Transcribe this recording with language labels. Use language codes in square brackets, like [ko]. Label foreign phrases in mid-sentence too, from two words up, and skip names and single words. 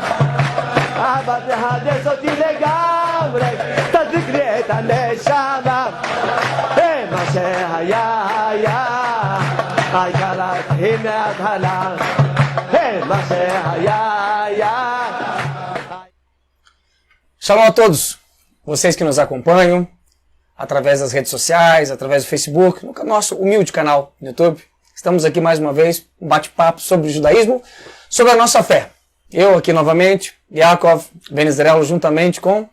[he] אבל תחדש אותי לגמרי, תדליק לי את הנשמה. מה שהיה היה, העיקר להתחיל מההתחלה. מה שהיה היה. [pt] Shalom a todos, vocês que nos acompanham através das redes sociais, através do Facebook, no nosso humilde canal no YouTube. Estamos aqui mais uma vez, um bate-papo sobre o judaísmo, sobre a nossa fé. Eu aqui novamente, Yaakov Ben Israel, juntamente com...